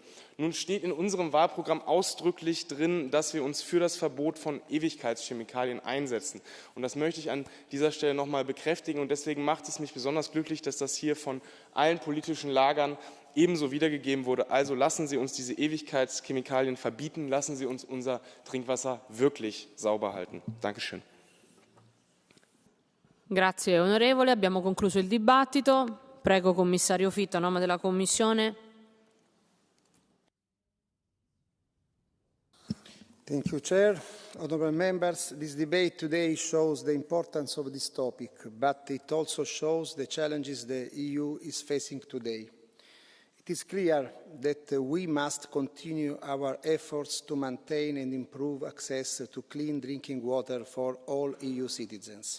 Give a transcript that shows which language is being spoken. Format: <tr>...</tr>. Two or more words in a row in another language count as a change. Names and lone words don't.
<de>Nun steht in unserem Wahlprogramm ausdrücklich drin, dass wir uns für das Verbot von Ewigkeitschemikalien einsetzen. Und das möchte ich an dieser Stelle noch einmal bekräftigen. Und deswegen macht es mich besonders glücklich, dass das hier von allen politischen Lagern ebenso wiedergegeben wurde. Also lassen Sie uns diese Ewigkeitschemikalien verbieten, lassen Sie uns unser Trinkwasser wirklich sauber halten. Dankeschön.</de> <it>Grazie onorevole, abbiamo concluso il dibattito. Prego commissario Fitto a nome della Commissione.</it> <en>Thank you, Chair. Honourable members, this debate today shows the importance of this topic, but it also shows the challenges the EU is facing today. It is clear that we must continue our efforts to maintain and improve access to clean drinking water for all EU citizens.</en>